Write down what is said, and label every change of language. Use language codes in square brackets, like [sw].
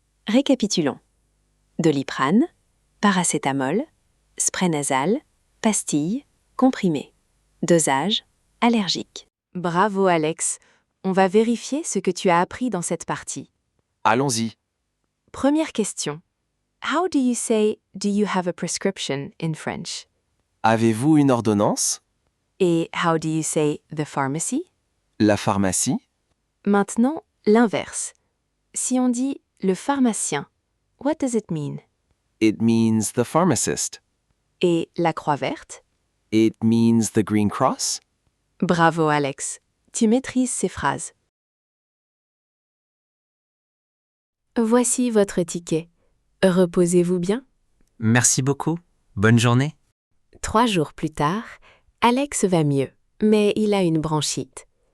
[fr] Récapitulons. Doliprane, paracétamol, spray nasal, pastilles, comprimés. Dosage, allergique. Bravo Alex. On va vérifier ce que tu as appris dans cette partie. Allons-y. Première question. [en] How do you say do you have a prescription in French? [fr] Avez-vous une ordonnance? [en] Et how do you say the pharmacy? [fr] La pharmacie? Maintenant, l'inverse. Si on dit le pharmacien, [en] what does it mean? It means the pharmacist. [fr] Et la croix verte? [en] It means the Green Cross. [fr] Bravo Alex, tu maîtrises ces phrases. Voici votre ticket. Reposez-vous bien. Merci beaucoup. Bonne journée. 3 jours plus tard, Alex va mieux. mais il a une bronchite.